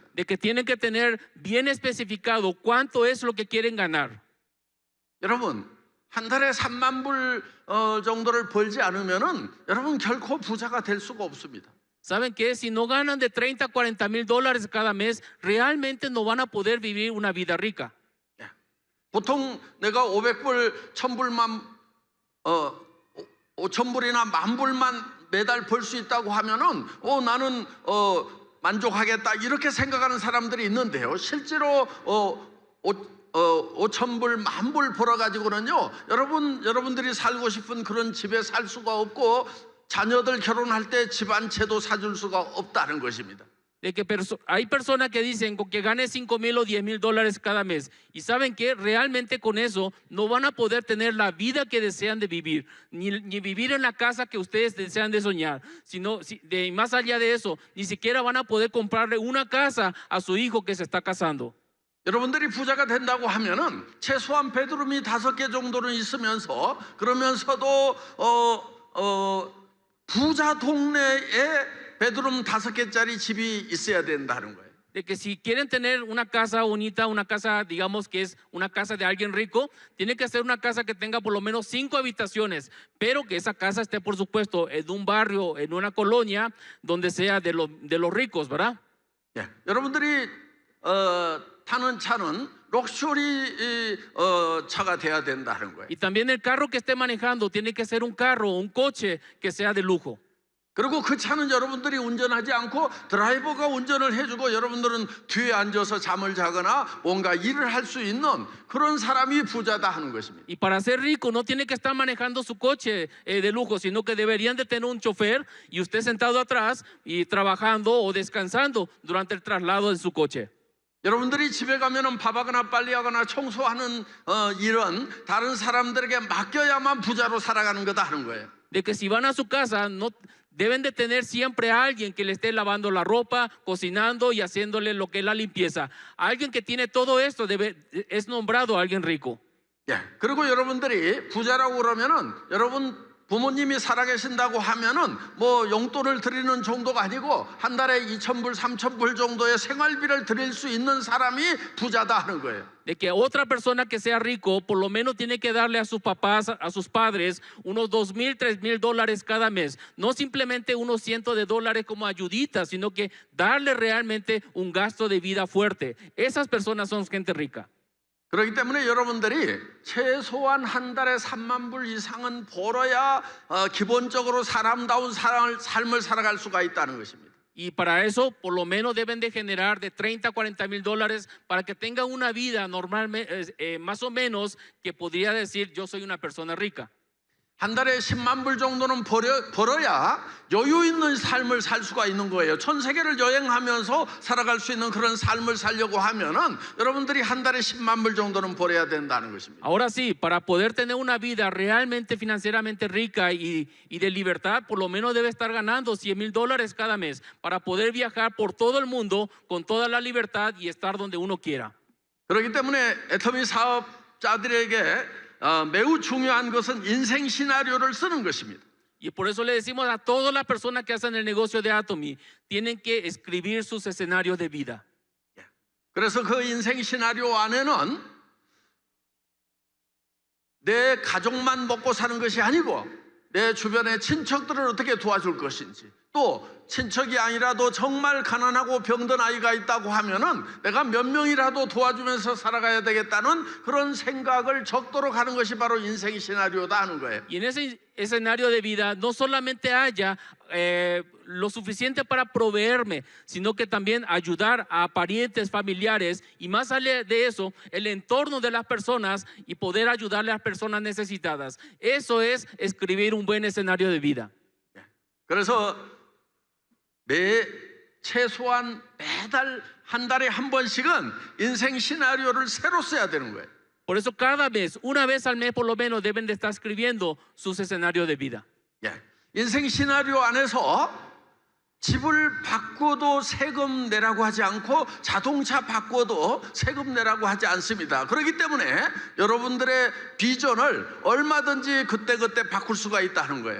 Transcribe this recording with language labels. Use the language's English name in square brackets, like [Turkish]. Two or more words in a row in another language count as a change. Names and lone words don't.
[Spanish] De que tienen que tener bien especificado cuánto es lo que quieren ganar. [Korean] 여러분 한 달에 3만 불 정도를 벌지 않으면은 여러분 결코 부자가 될 수가 없습니다. [Spanish] ¿Saben qué? Si no ganan de 30 a 40 mil dólares cada mes, realmente no van a poder vivir una vida rica. [Korean] 보통 내가 500불, 1000불만 5000불이나 10,000불만 매달 벌 수 있다고 하면은 나는 만족하겠다 이렇게 생각하는 사람들이 있는데요. 실제로 5,000불, 10,000불 벌어가지고는요, 여러분들이 살고 싶은 그런 집에 살 수가 없고, 자녀들 결혼할 때 집 한 채도 사줄 수가 없다는 것입니다. [Spanish] De que hay personas que dicen con que gane 5,000 o 10,000 dólares cada mes, y saben que realmente con eso no van a poder tener la vida que desean de vivir, ni vivir en la casa que ustedes desean de soñar, sino más allá de eso, ni siquiera van a poder comprarle una casa a su hijo que se está casando. [Korean] 여러분들이 부자가 된다고 하면은 최소한 베드룸이 5개 정도는 있으면서 그러면서도 부자 동네에 베드룸 5개짜리 집이 있어야 된다는 거예요. [Spanish] De que si quieren tener una casa bonita, una casa, digamos que es una casa de alguien rico, tiene que ser una casa que tenga por lo menos 5 habitaciones, pero que esa casa esté, por supuesto, en un barrio, en una colonia, donde sea de los ricos, ¿verdad? [Korean] 예, 여러분들이 타는 차는 럭셔리 차가 돼야 된다는 거예요. [Spanish] Y también el carro que esté manejando tiene que ser un carro, un coche que sea de lujo. [Korean] 그리고 그 차는 여러분들이 운전하지 않고 드라이버가 운전을 해주고 여러분들은 뒤에 앉아서 잠을 자거나 뭔가 일을 할 수 있는 그런 사람이 부자다 하는 것입니다. [Spanish] Y para ser rico no tiene que estar manejando su coche de lujo, sino que deberían de tener un chofer y usted sentado atrás y trabajando o descansando durante el traslado de su coche. [Korean] 여러분들이 집에 가면은 밥하거나 빨리하거나 청소하는 일은 다른 사람들에게 맡겨야만 부자로 살아가는 거다 하는 거예요. [Spanish] De que si van a su casa no deben de tener siempre a alguien que le esté lavando la ropa, cocinando y haciéndole lo que es la limpieza. Alguien que tiene todo esto es nombrado alguien rico. [Korean] 예. 그리고 여러분들이 부자라고 그러면은 여러분 부모님이 살아계신다고 하면은 뭐 용돈을 드리는 정도가 아니고 한 달에 2,000불, 3,000불 정도의 생활비를 드릴 수 있는 사람이 부자다 하는 거예요. [Spanish] De que otra persona que sea rico por lo menos tiene que darle a sus papás, a sus padres, unos $2,000, $3,000 cada mes. No simplemente unos cientos de dólares como ayuditas, sino que darle realmente un gasto de vida fuerte. Esas personas son gente rica. [Korean] 그렇기 때문에 여러분들이 최소한 한 달에 3만 불 이상은 벌어야 기본적으로 사람다운 삶을 살아갈 수가 있다는 것입니다. [Spanish] Y para eso, por lo menos deben de generar de 30 a 40 mil dólares para que tengan una vida normal, más o menos, que podría decir yo soy una persona rica. [Korean] 한 달에 10만 불 정도는 벌어야 여유 있는 삶을 살 수가 있는 거예요. 전 세계를 여행하면서 살아갈 수 있는 그런 삶을 살려고 하면은 여러분들이 한 달에 10만 불 정도는 벌어야 된다는 것입니다. [Spanish] Ahora sí, para poder tener una vida realmente financieramente rica y de libertad, por lo menos debe estar ganando $100,000 cada mes para poder viajar por todo el mundo con toda la libertad y estar donde uno quiera. [Korean] 그렇기 때문에 애터미 사업자들에게 매우 중요한 것은 인생 시나리오를 쓰는 것입니다. [Spanish] Y por eso le decimos a todas las personas que hacen el negocio de Atomy, tienen que escribir sus escenarios de vida. [Korean] 그래서 그 인생 시나리오 안에는 내 가족만 먹고 사는 것이 아니고 내 주변의 친척들을 어떻게 도와줄 것인지, 또 친척이 아니라도 정말 가난하고 병든 아이가 있다고 하면은 내가 몇 명이라도 도와주면서 살아가야 되겠다는 그런 생각을 적도록 하는 것이 바로 인생 시나리오다 하는 거예요. [Spanish] Y en ese escenario de vida no solamente haya lo suficiente para proveerme, sino que también ayudar a parientes, familiares y más allá de eso, el entorno de las personas y poder ayudarle a las personas necesitadas. Eso es escribir un buen escenario de vida. [Korean] 그래서 최소한 매달 한 달에 한 번씩은 인생 시나리오를 새로 써야 되는 거예요. [Spanish] Por eso cada mes, una vez al mes por lo menos deben de estar escribiendo sus escenarios de vida. [Korean] 예. 인생 시나리오 안에서 집을 바꿔도 세금 내라고 하지 않고 자동차 바꿔도 세금 내라고 하지 않습니다. 그렇기 때문에 여러분들의 비전을 얼마든지 그때그때 바꿀 수가 있다는 거예요.